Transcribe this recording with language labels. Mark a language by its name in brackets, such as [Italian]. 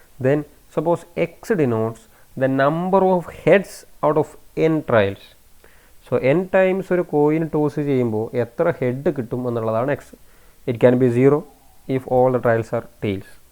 [English] Then suppose x denotes the number of heads out of n trials. So n times [Malayalam] ഒരു coin toss ചെയ്യുമ്പോൾ എത്ര head കിട്ടും എന്നുള്ളതാണ് x. [English] It can be 0 if all the trials are tails.